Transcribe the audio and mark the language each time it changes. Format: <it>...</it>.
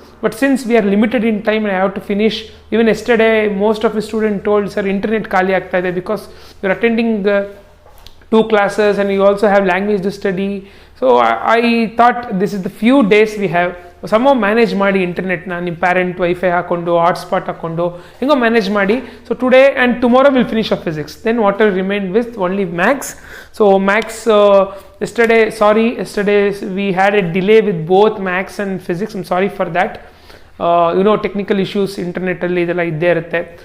<en>But since we are limited in time and I have to finish, even yesterday most of the students told, sir, internet</en> <kn>kali aagta ide,</kn> <en>because we are attending 2 classes and you also have language to study. So I thought this is the few days we have, somehow manage</en> <kn>ಮಾಡಿ internet ನ ನಿಮ್ಮ parent wifi ಹಾಕೊಂಡು hotspot ಹಾಕೊಂಡು ಹಿಂಗೋ manage ಮಾಡಿ.</kn> <en>So today and tomorrow will finish off physics, then what will remain with only maths. So maths yesterday we had a delay with both maths and physics. I'm sorry for that. Technical issues</en> <kn>internet ಅಲ್ಲಿ ಇದೆಲ್ಲ ಇದ್ದೇ ಇರುತ್ತೆ.</kn>